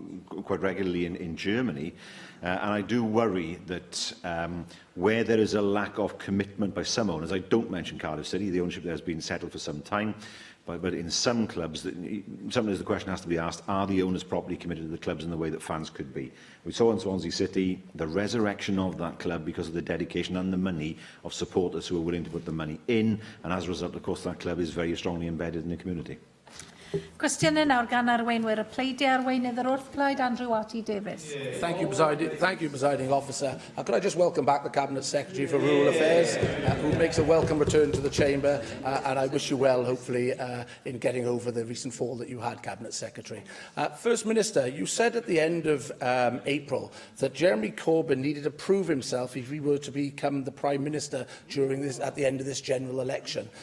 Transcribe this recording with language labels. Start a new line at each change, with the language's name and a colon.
English: quite regularly in Germany. And I do worry that where there is a lack of commitment by some owners, I don't mention Cardiff City, the ownership there has been settled for some time, but in some clubs, sometimes the question has to be asked, are the owners properly committed to the clubs in the way that fans could be? We saw in Swansea City the resurrection of that club because of the dedication and the money of supporters who are willing to put the money in, and as a result, of course, that club is very strongly embedded in the community.
Welsh: Cwestiynau nawr gan arweinwyr y pleidiau arweinydd yr wrthblaid Andrew Watty Davies.
English: Thank you, Presiding Officer. Could I just welcome back the Cabinet Secretary for Rural Affairs, who makes a welcome return to the Chamber, and I wish you well, hopefully, in getting over the recent fall that you had, Cabinet Secretary. First Minister, you said at the end of April that Jeremy Corbyn needed to prove himself if he were to become the Prime Minister at the end of this general election.